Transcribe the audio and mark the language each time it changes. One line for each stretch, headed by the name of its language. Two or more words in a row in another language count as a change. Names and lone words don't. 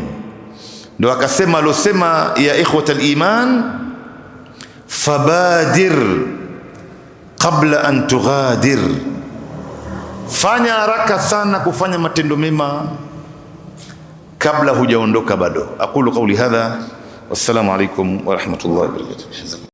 Swahili: Ndio akasema alosema,
Arabic: يا إخوة الإيمان فبادر قبل أن تغادر,
Swahili: fanya haraka sana kufanya matendo mema kabla hujaondoka bado.
Arabic: أقول قولي هذا والسلام عليكم ورحمة الله وبركاته.